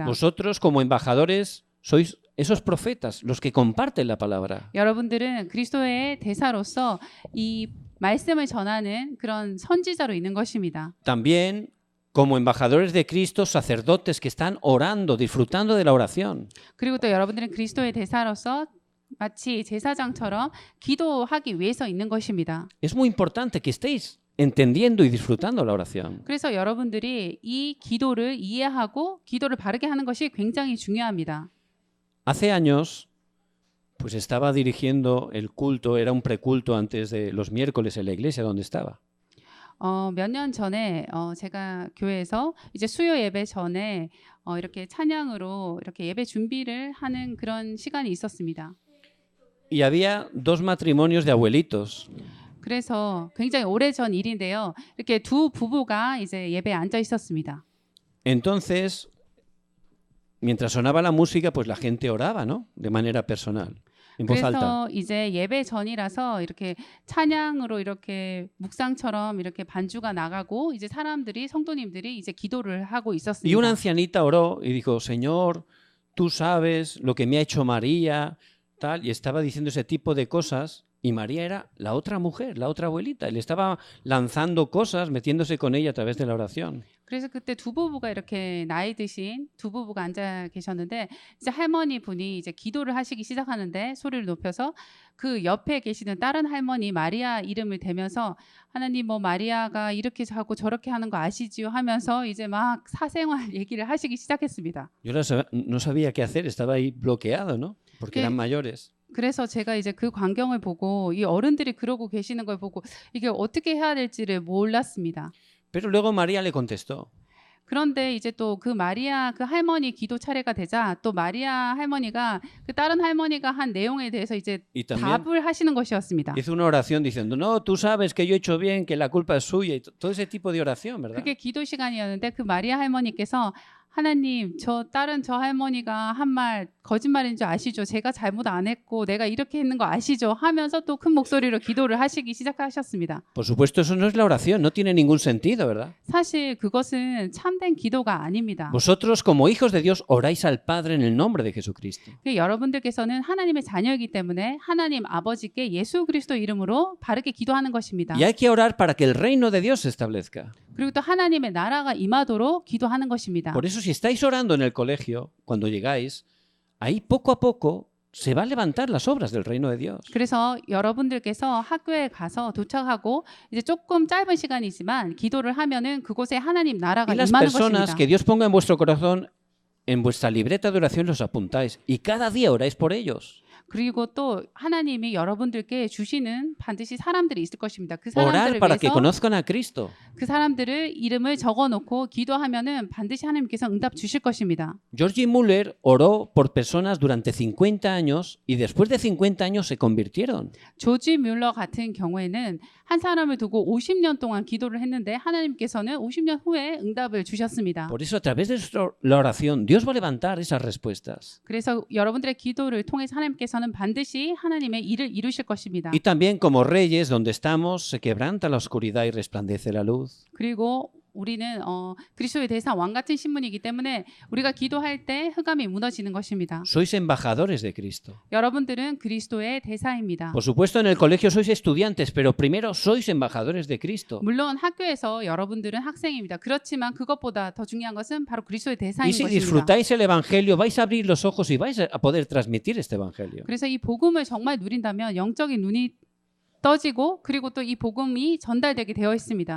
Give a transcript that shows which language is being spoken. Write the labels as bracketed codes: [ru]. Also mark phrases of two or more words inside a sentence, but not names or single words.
[es] Vosotros como embajadores sois esos profetas, los que comparten la palabra. [ko] 여러분들은 그리스도의 대사로서 이 말씀을 전하는 그런 선지자로 있는 것입니다. [es] También como embajadores de Cristo, sacerdotes que están orando, disfrutando de la oración. [ko] 그리고 또 여러분들은 그리스도의 대사로서 마치 제사장처럼 기도하기 위해서 있는 것입니다. [es] Es muy importante que estéis entendiendo y disfrutando la oración. [ko] 그래서 여러분들이 이 기도를 이해하고 기도를 바르게 하는 것이 굉장히 중요합니다. [es] Hace años, pues estaba dirigiendo el culto, era un preculto antes de los miércoles en la iglesia donde estaba. [ko] 몇 년 전에 제가 교회에서 이제 수요 예배 전에 이렇게 찬양으로 이렇게 예배 준비를 하는 그런 시간이 있었습니다. [es] Y había dos matrimonios de abuelitos. [ko] 그래서 굉장히 오래전 일인데요. 이렇게 두 부부가 이제 예배에 앉아 있었습니다. [es] Entonces, mientras sonaba la música, pues la gente oraba, ¿no? De manera personal, en voz alta. [ko] 그래서 이제 예배 전이라서 이렇게 찬양으로 이렇게 묵상처럼 이렇게 반주가 나가고 이제 사람들이 성도님들이 이제 기도를 하고 [es] Y una [ko] 있었습니다. [es] ancianita oró y dijo, Señor, tú sabes lo que me ha hecho María, tal, y estaba diciendo ese tipo de cosas, y María era la otra mujer, la otra abuelita, y le estaba lanzando cosas, metiéndose con ella a través de la oración. [ko] 그래서 그때 두 부부가 이렇게 나이 드신 두 부부가 앉아 계셨는데 이제 할머니 분이 이제 기도를 하시기 시작하는데 소리를 높여서 그 옆에 계시는 다른 할머니 마리아 이름을 대면서 하나님 뭐 마리아가 이렇게 하고 저렇게 하는 거 아시지요 하면서 이제 막 사생활 얘기를 하시기 시작했습니다. [es] Yo no sabía qué hacer, estaba ahí bloqueado, ¿no? Porque ¿Qué? eran mayores. [ko] 그래서 제가 이제 그 광경을 보고 이 어른들이 그러고 계시는 걸 보고 이게 어떻게 해야 될지를 몰랐습니다. [es] Pero luego María le contestó. [ko] 그런데 이제 또 그 마리아 그 할머니 기도 차례가 되자 또 마리아 할머니가 그 다른 할머니가 한 내용에 대해서 이제 [es] Y también [ko] 답을 하시는 것이었습니다. [es] hizo una oración diciendo, no, tú sabes que yo he hecho bien, que la culpa es suya, y todo ese tipo de oración, ¿verdad? [ko] 그게 기도 시간이었는데 그 마리아 할머니께서 하나님 저 다른 저 할머니가 한 말 거짓말인 줄 아시죠? 제가 잘못 안 했고 내가 이렇게 했는 거 아시죠? 하면서 또 큰 목소리로 기도를 하시기 시작하셨습니다. [es] Por supuesto, eso no es la oración, no tiene ningún sentido, ¿verdad? [ko] 사실 그것은 참된 기도가 아닙니다. [es] Vosotros, como hijos de Dios, oráis al Padre en el nombre de Jesucristo. [ko] 여러분들께서는 하나님의 자녀이기 때문에 하나님 아버지께 예수 그리스도 이름으로 바르게 기도하는 것입니다. [es] Y hay que orar para que el reino de Dios se establezca. [ko] 그리고 또 하나님의 나라가 임하도록 기도하는 것입니다. [es] Por eso, si estáis orando en el colegio, cuando llegáis, ahí poco a poco se va a levantar las obras del reino de Dios. [ko] 그래서 여러분들께서 학교에 가서 도착하고 이제 조금 짧은 시간이지만 기도를 하면은 그곳에 하나님 나라가 [es] Y las [ko] 임하는 [es] personas [ko] 것입니다. [es] que Dios ponga en vuestro corazón, en vuestra libreta de oración los apuntáis y cada día oráis por ellos. [ko] 그리고 또 하나님이 여러분들께 주시는 반드시 사람들이 있을 것입니다. 그 [es] Orar [ko] 사람들을 [es] para que [ko] 위해서 [es] conozcan a Cristo. [ko] 그 사람들을 이름을 적어놓고 기도하면은 반드시 하나님께서 응답 주실 것입니다. [es] George Muller oró por personas durante 50 años y después de 50 años se convirtieron. [ko] 조지 뮬러 같은 경우에는 한 사람을 두고 50년 동안 기도를 했는데 하나님께서는 50년 후에 응답을 주셨습니다. [es] Por eso a través de la oración Dios va a levantar esas respuestas. [ko] 그래서 여러분들의 기도를 통해서 하나님께서는 반드시 하나님의 일을 이루실 것입니다. [es] Y también como reyes donde estamos se quebranta la oscuridad y resplandece la luz. [ko] 그리고 우리는 그리스도의 대상 왕 같은 신분이기 때문에 우리가 기도할 때 흑암이 무너지는 것입니다. [es] Sois embajadores de Cristo. [ko] 여러분들은 그리스도의 대사입니다. [es] Por supuesto en el colegio sois estudiantes, pero primero sois embajadores de Cristo. [ko] 물론 학교에서 여러분들은 학생입니다. 그렇지만 그것보다 더 중요한 것은 바로 그리스도의 대사인 [es] Y si [ko] 것입니다. [es] disfrutáis el evangelio vais a abrir los ojos y vais a poder transmitir este evangelio. [ko] 그래서 이 복음을 정말 누린다면 영적인 눈이 떠지고 그리고 또 이 복음이 전달되게 되어 있습니다.